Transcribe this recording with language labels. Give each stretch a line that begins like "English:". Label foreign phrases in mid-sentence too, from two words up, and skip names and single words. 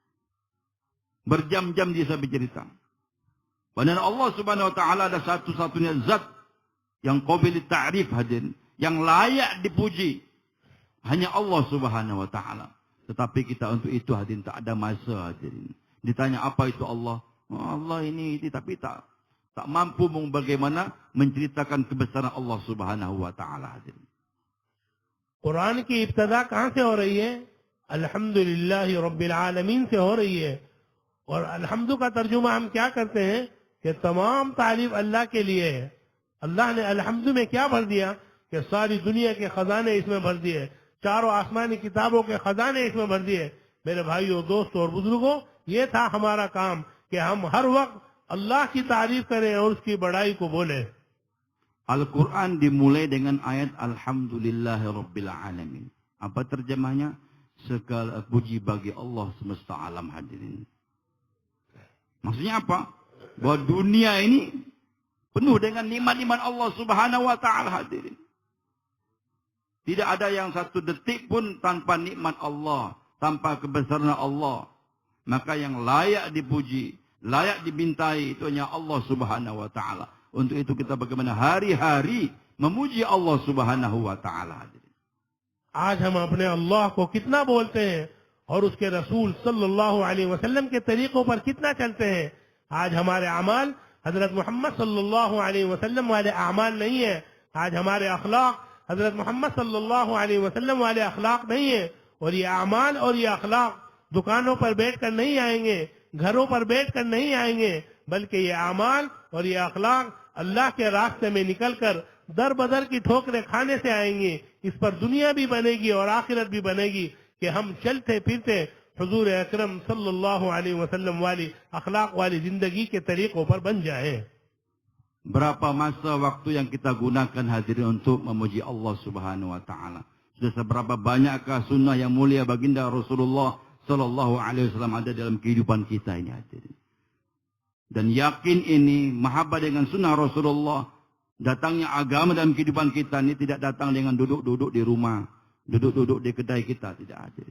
Indonesian: Berjam-jam dia bisa bercerita. Padahal Allah
Arabic: سبحانه وتعالى
Indonesian: ada satu-satunya zat yang
Arabic: قابل تعريف
Indonesian: hadirin, yang layak dipuji. Hanya Allah
Arabic: سبحانه وتعالى.
Indonesian: Tetapi kita untuk itu hadirin tak ada masa hadirin. Ditanya apa itu Allah? Oh, Allah ini, tapi tak mampu bagaimana menceritakan kebesaran Allah
Arabic: سبحانه وتعالى
Indonesian: hadirin.
Hindi: कुरान की इब्तदा कहाँ से हो रही है?
Arabic: الحمد لله رب العالمين
Hindi: से हो रही है। और अल्हम्दु का तर्जुमा हम क्या करते हैं कि तमाम तारीफ अल्लाह के लिए है। अल्लाह ने अल्हम्दु में क्या भर दिया कि सारी दुनिया के खजाने इसमें भर दिए, चारों आसमानी किताबों के खजाने इसमें भर दिए। मेरे भाइयों, दोस्तों और बुजुर्गों, ये था हमारा काम कि हम हर वक्त अल्लाह की तारीफ करें और उसकी बड़ाई को बोलें।
Indonesian: Al-Quran dimulai dengan ayat
Arabic: الحمد لله رب العالمين.
Indonesian: Apa terjemahnya? Segala puji bagi Allah semesta alam hadirin. Maksudnya apa? Bahwa dunia ini penuh dengan nikmat-nikmat Allah
Arabic: سبحانه وتعالى
Indonesian: hadirin. Tidak ada yang 1 detik pun tanpa nikmat Allah, tanpa kebesaran Allah. Maka yang layak dipuji, layak dibintai itu hanya Allah
Arabic: سبحانه وتعالى.
Indonesian: Untuk itu kita bagaimana hari-hari memuji Allah
Arabic: سبحانه وتعالى.
Hindi: आज हम अपने अल्लाह को कितना बोलते हैं और उसके रसूल
Arabic: صلى الله عليه وسلم
Hindi: के तरीकों पर कितना चलते हैं। आज हमारे अमाल हजरत मोहम्मद
Arabic: صلى الله عليه وسلم
Hindi: वाले अमाल नहीं है। आज हमारे अखलाक हजरत मोहम्मद
Arabic: صلى الله عليه وسلم
Hindi: वाले अखलाक नहीं है। और ये अमाल और ये अखलाक दुकानों पर बैठकर नहीं आएंगे, घरों पर बैठकर नहीं आएंगे, बल्कि ये अमाल और ये अखलाक अल्लाह के रास्ते में निकलकर दर बदर की ठोकरें खाने से आएंगे। इस पर दुनिया भी बनेगी और आखिरत भी बनेगी कि हम चलते फिरते हुजूर अकरम
Arabic: صلى الله عليه وسلم
Hindi: वाली अखलाक वाली जिंदगी के तरीकों पर बन जाए।
Indonesian: Berapa masa waktu yang kita gunakan hadirin untuk memuji Allah
Arabic: سبحانه وتعالى?
Indonesian: Sudah seberapa banyakkah sunnah yang mulia baginda Rasulullah
Arabic: صلى الله عليه وسلم
Indonesian: ada dalam kehidupan kita ini hadirin? Dan yakin ini, mahabbah dengan sunnah Rasulullah, datangnya agama dalam kehidupan kita ini tidak datang dengan duduk-duduk di rumah, duduk-duduk di kedai kita, tidak hadirin.